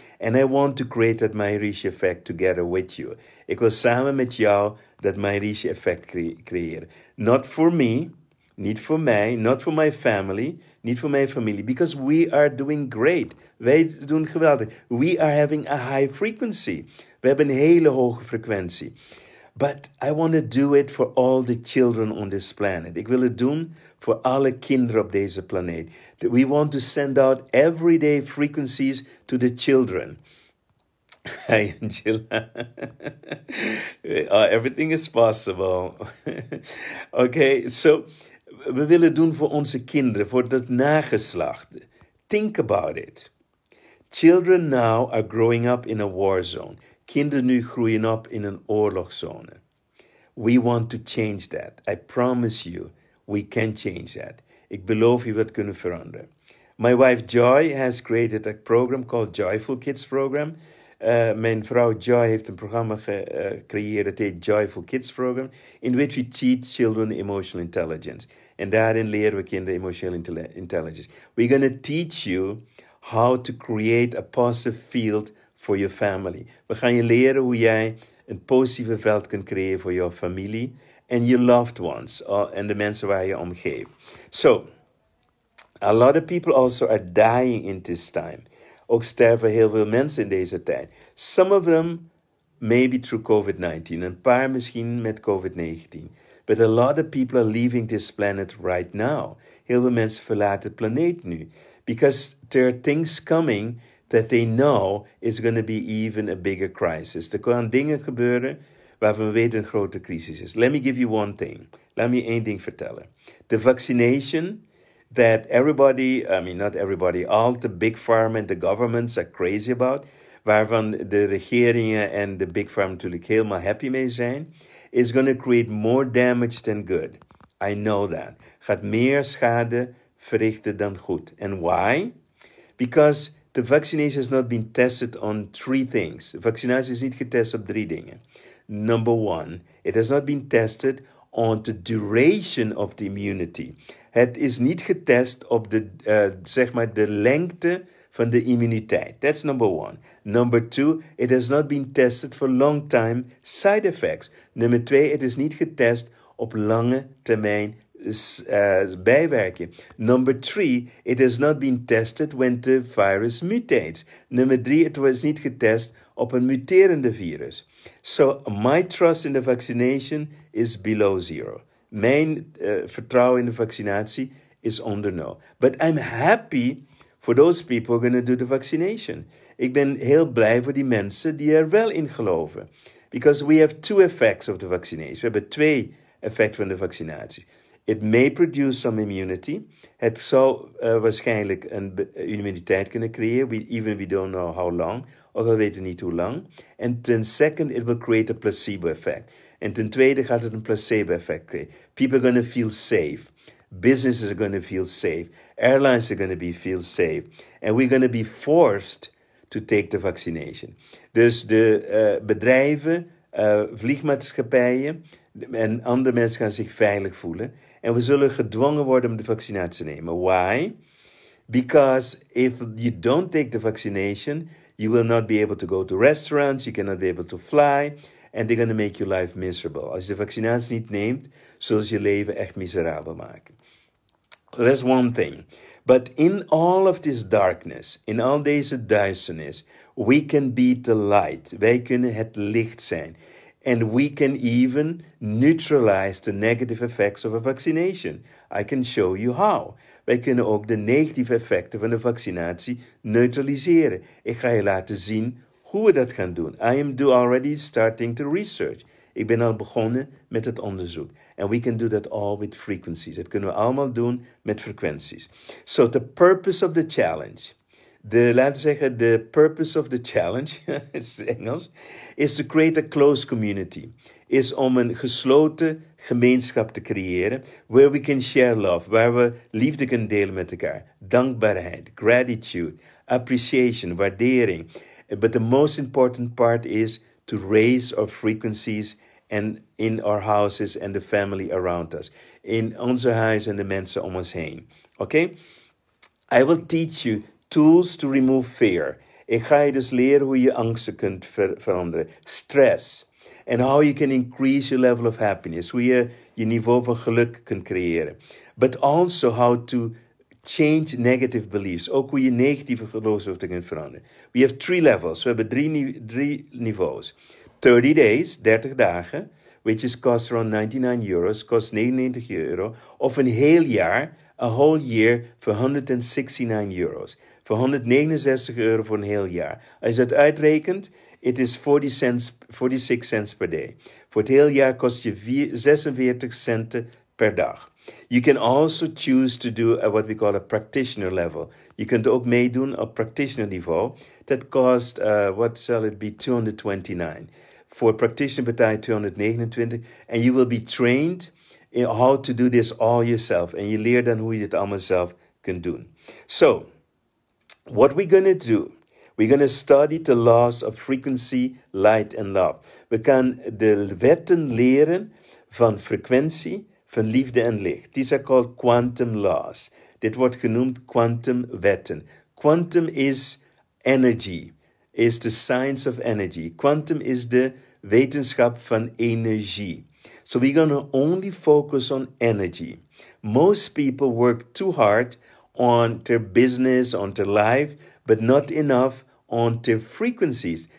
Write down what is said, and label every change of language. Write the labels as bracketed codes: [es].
[en] And I want to create that Maharishi effect together with you. [nl] Ik wil samen met jou dat Maharishi effect creëren. [en] Not for me, [nl] niet voor mij, [en] not for my family, [nl] niet voor mijn familie, [en] because we are doing great. [nl] Wij doen geweldig. [en] We are having a high frequency. [nl] We hebben een hele hoge frequentie. [en] But I want to do it for all the children on this planet. [nl] Ik wil het doen voor alle kinderen op deze planeet. [en] We want to send out everyday frequencies to the children. Hi, Angela. Everything is possible. [nl] Okay, so we willen doen voor onze kinderen, voor het nageslacht. [en] Think about it. Children now are growing up in a war zone. [nl] Kinderen nu groeien op in een oorlogszone. [en] We want to change that. I promise you, we can change that. [nl] Ik beloof je, we kunnen veranderen. [en] My wife Joy has created a program called Joyful Kids Program. [nl] Mijn vrouw Joy heeft een programma gecreëerd, het heet Joyful Kids Program, [en] in which we teach children emotional intelligence. [nl] En daarin leren we kinderen emotionele intelligence. [en] We're going to teach you how to create a positive field for your family. [nl] We gaan je leren hoe jij een positieve veld kunt creëren voor jouw familie en [en] your loved ones [nl] en de mensen waar je om geeft. [en] So, a lot of people also are dying in this time. [nl] Ook sterven heel veel mensen in deze tijd. [en] Some of them maybe through COVID-19. [nl] Een paar misschien met COVID-19. [en] But a lot of people are leaving this planet right now. [nl] Heel veel mensen verlaten de planeet nu. [en] Because there are things coming that they know is going to be even a bigger crisis. [nl] Er gaan dingen gebeuren waarvan we weten een grote crisis is. [en] Let me give you one thing. [nl] Laat me één ding vertellen. [en] The vaccination that everybody, not everybody, all the big pharma and the governments are crazy about, [nl] waarvan de regeringen en de big pharma natuurlijk helemaal happy mee zijn, [en] is going to create more damage than good. I know that. [nl] Gaat meer schade verrichten dan goed. [en] And why? Because the vaccination has not been tested on 3 things. [nl] De vaccinatie is niet getest op 3 dingen. [en] Number 1, it has not been tested on the duration of the immunity. [nl] Het is niet getest op de lengte van de immuniteit. [en] That's number 1. Number 2, it has not been tested for long time side effects. [nl] Nummer 2, het is niet getest op lange termijn bijwerking. [en] Number 3, it has not been tested when the virus mutates. [nl] Nummer 3, het was niet getest op een muterende virus. [en] So my trust in the vaccination is below 0. [nl] Mijn vertrouwen in de vaccinatie is onder 0. [en] But I'm happy for those people who are going to do the vaccination. [nl] Ik ben heel blij voor die mensen die er wel in geloven. [en] Because we have two effects of the vaccination. [nl] We hebben 2 effecten van de vaccinatie. [en] It may produce some immunity. [nl] Het zou waarschijnlijk een immuniteit kunnen creëren, [en] even we don't know how long, [nl] of we weten niet hoe lang. En ten second, it will create a placebo effect. En ten tweede gaat het een placebo effect creëren. [en] People are going to feel safe. Businesses are going to feel safe. Airlines are going to feel safe. And we're going to be forced to take the vaccination. [nl] Dus de bedrijven, vliegmaatschappijen en andere mensen gaan zich veilig voelen. En we zullen gedwongen worden om de vaccinatie te nemen. [en] Why? Because if you don't take the vaccination, you will not be able to go to restaurants, you cannot be able to fly, and they're going to make your life miserable. [nl] Als je de vaccinatie niet neemt, zullen ze je leven echt miserabel maken. [en] That's one thing. But in all of this darkness, [nl] in al deze duisternis, [en] we can be the light. [nl] Wij kunnen het licht zijn. [en] And we can even neutralize the negative effects of a vaccination. I can show you how. [nl] Wij kunnen ook de negatieve effecten van de vaccinatie neutraliseren. Ik ga je laten zien hoe we dat gaan doen. [en] I am already starting to research. [nl] Ik ben al begonnen met het onderzoek. [en] And we can do that all with frequencies. [nl] Dat kunnen we allemaal doen met frequenties. [en] So the purpose of the challenge. [nl] Laten we zeggen, [en] the purpose of the challenge, [nl] is Engels, [en] is to create a close community. [nl] Is om een gesloten gemeenschap te creëren, [en] where we can share love, [nl] waar we liefde kunnen delen met elkaar. Dankbaarheid, [en] gratitude, appreciation, [nl] waardering. [en] But the most important part is to raise our frequencies and in our houses and the family around us. [nl] In onze huis en de mensen om ons heen. [en] Okay? I will teach you tools to remove fear. [nl] Ik ga je dus leren hoe je angsten kunt veranderen. Stress. [en] And how you can increase your level of happiness. [nl] Hoe je je niveau van geluk kunt creëren. [en] But also how to change negative beliefs. [nl] Ook hoe je negatieve geloofsovertuigingen kunt veranderen. [en] We have 3 levels. [nl] We hebben drie niveaus. [en] 30 days, [nl] 30 dagen, [en] which is cost around €99, [nl] kost €99. Of een heel jaar, [en] a whole year, [nl] voor €169. Voor €169 voor een heel jaar. Als je dat uitrekent, [en] it is 46 cents per day. [nl] Voor het heel jaar kost je 46 centen per dag. [en] You can also choose to do what we call a practitioner level. [nl] Je kunt ook meedoen op practitioner niveau. Dat kost, [en] what shall it be, [nl] $229. Voor practitioner betaal je $229. [en] And you will be trained in how to do this all yourself. [nl] En je leert dan hoe je het allemaal zelf kunt doen. [en] So, what we're going to do, we're going to study the laws of frequency, light and love. [nl] We gaan de wetten leren van frequentie, van liefde en licht. [en] These are called quantum laws. [nl] Dit wordt genoemd quantum wetten. [en] Quantum is energy, is the science of energy. [nl] Quantum is de wetenschap van energie. [en] So we're going to only focus on energy. Most people work too hard on their business, on their life, but not enough on their frequencies.